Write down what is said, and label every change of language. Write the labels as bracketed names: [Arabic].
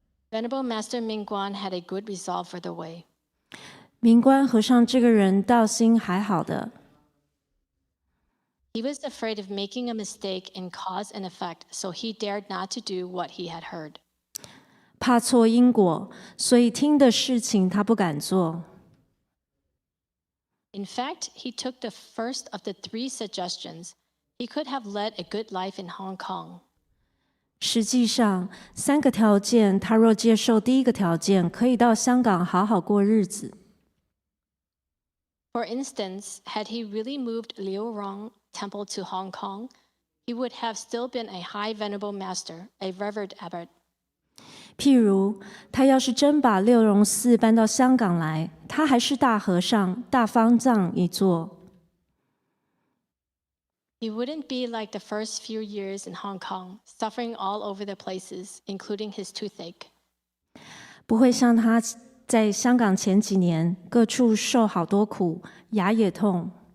[English] Venerable Master Mingguan had a good resolve for the way. [Chinese] 明观和尚这个人道心还好的， [English] He was afraid of making a mistake in cause and effect, so he dared not to do what he had heard. [Chinese] 怕错因果，所以听的事情他不敢做。 [English] In fact, he took the first of the 3 suggestions. He could have led a good life in Hong Kong. [Chinese] 实际上，3个条件，他若接受第一个条件，可以到香港好好过日子。 [English] For instance, had he really moved Liu Rong Temple to Hong Kong, he would have still been a high venerable master, a revered abbot. [Chinese] 譬如，他要是真把六榕寺搬到香港来，他还是大和尚、大方丈一座。 [English] He wouldn't be like the first few years in Hong Kong, suffering all over the places, including his toothache. [Chinese] 不会像他在香港前几年各处受好多苦，牙也痛。